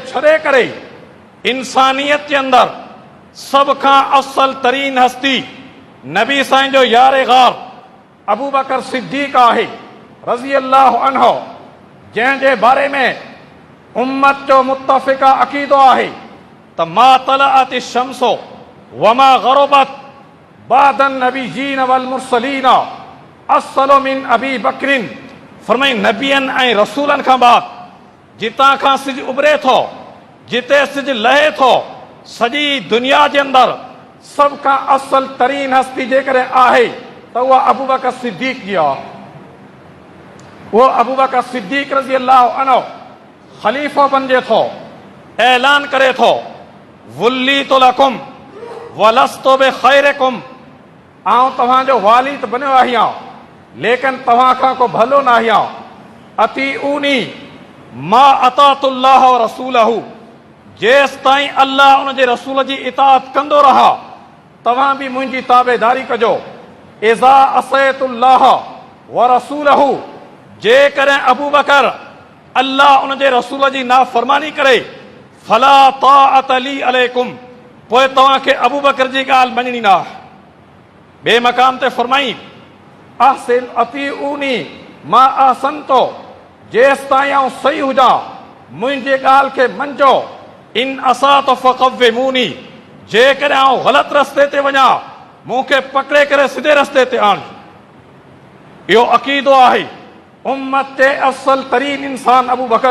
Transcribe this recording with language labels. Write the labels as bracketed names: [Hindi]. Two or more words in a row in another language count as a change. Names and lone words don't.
[Sindhi] छॾे करे इंसानियत जे अंदरि सभ खां अफ़ज़ल तरीन हस्ती नबी साईं जो यारे गार अबू बकर सिद्दीक़ आहे [Arabic] رضي الله عنه, [Sindhi] जंहिंजे बारे में उम्मत जो मुत्तफ़िक़ा अक़ीदो आहे त [Arabic] ما طلعت شمس ولا غربت بعد النبيين والمرسلين أفضل من أبي بكر. [Sindhi] फरमाई नबियनि ऐं रसूलनि खां बाद जितां खां सिज उभरे थो, जिते सिज लहे थो, सॼी दुनिया जे अंदरि सभ खां अफ़ज़ल तरीन हस्ती जेकॾहिं आहे त उहा अबू बकर सिद्दीक़ जी आहे। उहो अबू बकर सिद्दीक़ [Arabic] رضي الله عنه [Sindhi] ख़लीफ़ो बणिजे थो, ऐलान करे थो, [Arabic] وليت لكم ولست بخيركم, [Sindhi] आउं तव्हांजो वाली त बणियो आहियां, लेकिन तव्हां खां को भलो न आहियां। [Arabic] أطيعوني ما أطعت الله ورسوله, [Sindhi] जेसि ताईं अल्लाह उन जे रसूल जी इताअत कंदो रहा, तव्हां बि मुंहिंजी ताबेदारी कजो। [Arabic] إذا عصيت الله ورسوله, [Sindhi] जेकॾहिं अबू बकर अल्लाह उन जे रसूल जी नाफ़रमानी करे, [Arabic] فلا طاعة لي عليكم, [Sindhi] पोइ तव्हांखे अबू बकर जी ॻाल्हि मञणी न आहे। ॿिए मक़ाम ते फरमाई, [Arabic] أحسن أطيعوني ما أحسنت, [Sindhi] जेसि ताईं आउं सही हुजां मुंहिंजी ॻाल्हि खे मञिजो। [Arabic] إن أسأت فقوموني, [Sindhi] जेकॾहिं आउं ग़लति रस्ते ते वञा मूंखे पकड़े करे सिधे रस्ते ते आण। इहो अक़ीदो आहे उम्मत जे अफ़ज़ल तरीन इंसान अबू बकर।